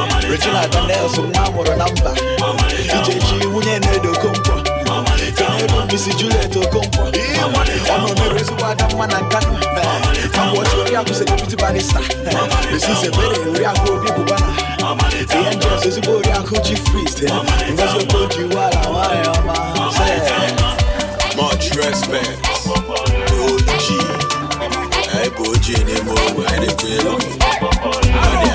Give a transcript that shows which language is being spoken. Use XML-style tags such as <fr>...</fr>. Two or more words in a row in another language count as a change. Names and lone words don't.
<ig>Regina Daniels, nwa amụrụ na mba. Ichechi, nwunye Nnedo Okonkwo. Kenelu, Miss Juliet Okonkwo. Ọnụ mere ezigbo ada mma na Nkanu. Eh, Mama Ochi, Oriakụ Security Barrister. Eh, Mrs. Ebere, Oriakụ Obi Cubana. The Angels, ezigbo Oriakụ Chief Priest. Eh, Ngozi Okoji, Wala, nwanyị ọma.</ig> <en>Say. Much respect to O G.</en> <ig>Anyị bụ O G n'ime ogbe, anyị na-ekwu elu.</ig>